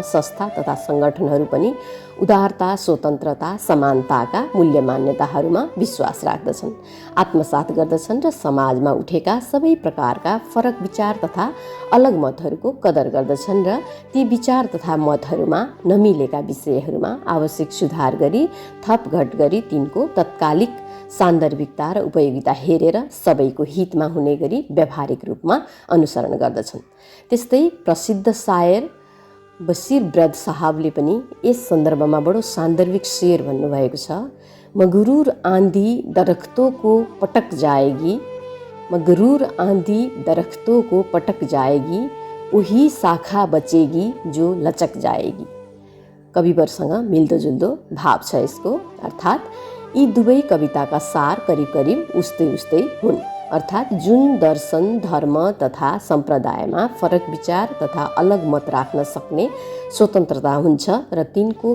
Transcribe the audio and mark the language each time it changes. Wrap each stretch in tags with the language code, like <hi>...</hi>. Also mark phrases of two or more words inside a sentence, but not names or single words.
<ne>संस्था तथा सङ्गठनहरू पनि उदारता, स्वतन्त्रता, समानताका मूल्य मान्यताहरूमा विश्वास राख्दछन्, आत्मसात गर्दछन् र समाजमा उठेका सबै प्रकारका फरक विचार तथा अलग मतहरूको कदर गर्दछन् र ती विचार तथा मतहरूमा नमिलेका विषयहरूमा आवश्यक सुधार गरी थपघट गरी तिनको तत्कालिक सान्दर्भिकता र उपयोगिता हेरेर सबैको हितमा हुने गरी व्यावहारिक रूपमा अनुसरण गर्दछन्। त्यस्तै प्रसिद्ध शायर बशीर ब्रद साहबले पनि यस सन्दर्भमा बडो सान्दर्भिक शेर भन्नुभएको छ।</ne> <hi>मगरूर आंधी दरख्तों को पटक जाएगी, मगरूर आंधी दरख्तों को पटक जाएगी, वही शाखा बचेगी जो लचक जाएगी।</hi> <ne>कविवरसँग मिल्दोजुल्दो भाव छ यसको। अर्थात् यी दुवै कविताका सार करिब करिब उस्तै उस्तै हुन्। अर्थात् जुन दर्शन, धर्म तथा सम्प्रदायमा फरक विचार तथा अलग मत राख्न सक्ने स्वतन्त्रता हुन्छ र तिनको</ne>